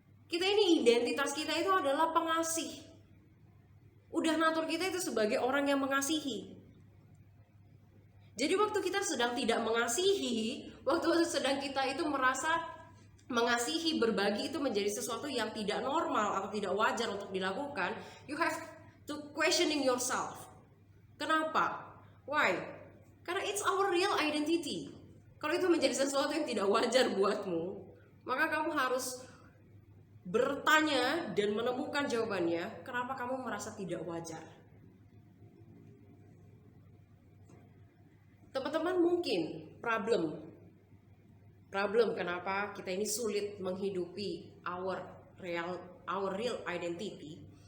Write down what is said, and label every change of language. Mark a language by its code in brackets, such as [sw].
[id] Kita ini identitas kita itu adalah pengasih. Udah natur kita itu sebagai orang yang mengasihi. Jadi waktu kita sedang tidak mengasihi, waktu sedang kita itu merasa mengasihi, berbagi itu menjadi sesuatu yang tidak normal atau tidak wajar untuk dilakukan, [en] you have to questioning yourself. [id] Kenapa? [en] Why? [id] Karena [en] it's our real identity. [id] Kalau itu menjadi sesuatu yang tidak wajar buatmu, maka kamu harus bertanya dan menemukan jawabannya, kenapa kamu merasa tidak wajar. Teman-teman, mungkin problem kenapa kita ini sulit menghidupi [en] our real identity.